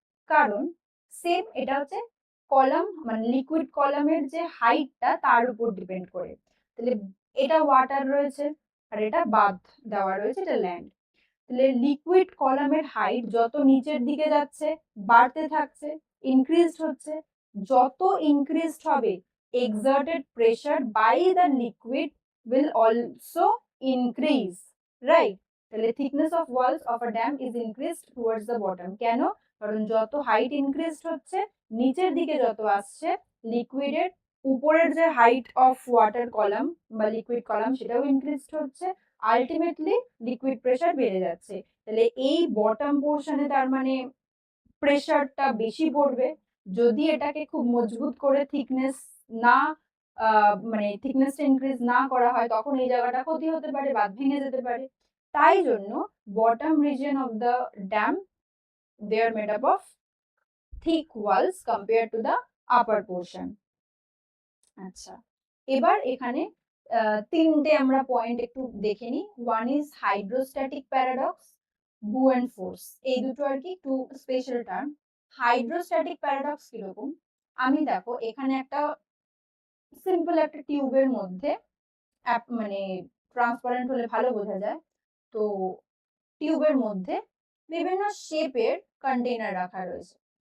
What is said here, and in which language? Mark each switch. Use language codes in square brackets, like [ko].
[bn] কারণ সেম এটা হচ্ছে কলাম, মানে লিকুইড কলামের যে হাইটটা তার উপর ডিপেন্ড করে। তাহলে এটা ওয়াটার রয়েছে আর এটা বাঁধ দেওয়া রয়েছে, এটা ল্যান্ড। তাহলে লিকুইড কলামের হাইট যত নিচের দিকে যাচ্ছে বাড়তে থাকছে, ইনক্রিজড হচ্ছে। যত ইনক্রিজড হবে, [en] exerted pressure by the liquid will also increase, right? [bn] তাহলে [en] thickness of walls of a dam is increased towards the bottom. [bn] কেন? কারণ যত হাইট ইনক্রিজড হচ্ছে, নিচের দিকে যত আসছে, লিকুইডের উপরের যে হাইট অফ ওয়াটার কলাম বা লিকুইড কলাম সেটাও ইনক্রিজড হচ্ছে, আলটিমেটলি লিকুইড প্রেশার বেড়ে যাচ্ছে। তাহলে এই বটম পোর্শনে তার মানে প্রেশারটা বেশি পড়বে। যদি এটাকে খুব মজবুত করে থিকনেস না মানে থিকনেসটা ইনক্রিজ না করা হয়, তখন এই জায়গাটা ক্ষতি হতে পারে, বাঁধ ভেঙে যেতে পারে। তাই জন্য [en] Bottom region of the dam, they are made up of thick walls compared to the upper portion. [bn] আচ্ছা, এবার এখানে তিনটে আমরা পয়েন্ট একটু দেখে নিই। [en] One is hydrostatic paradox, buoyant force. [bn] এই দুটো আর কি একটু স্পেশাল টার্ম। হাইড্রোস্ট্যাটিক প্যারাডক্স কিরকম? আমি দেখো এখানে একটা সিম্পল একটা টিউবের মধ্যে মানে ট্রান্সপারেন্ট হলে ভালো বোঝা যায়, তো টিউবের মধ্যে বিভিন্ন শেপের কন্টেইনার রাখা রয়েছে।